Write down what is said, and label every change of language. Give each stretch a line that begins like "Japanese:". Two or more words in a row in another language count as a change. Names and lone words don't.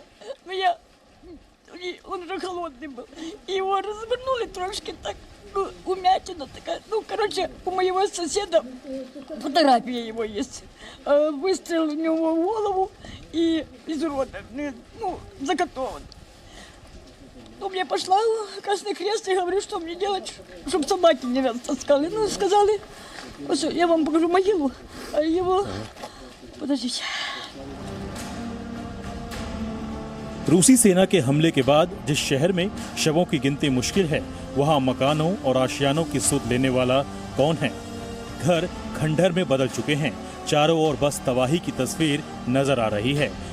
Russian: Но я... И он уже холодный был. И его развернули трошки так, ну, умятина такая. Ну, короче, у моего соседа фотография его есть. Выстрел у него в голову и изуродованный, ну, закатован. Ну, я пошла в Красный Крест и говорю, что мне делать, чтобы собаки не растаскали. Ну, сказали, вот, я вам покажу могилу, а его... Подождите.
Hindi: रूसी सेना के हमले के बाद जिस शहर में शवों की गिनती मुश्किल है, वहां मकानों और आशियानों की सुध लेने वाला कौन है? घर खंडहर में बदल चुके हैं। चारों ओर बस तबाही की तस्वीर नजर आ रही है।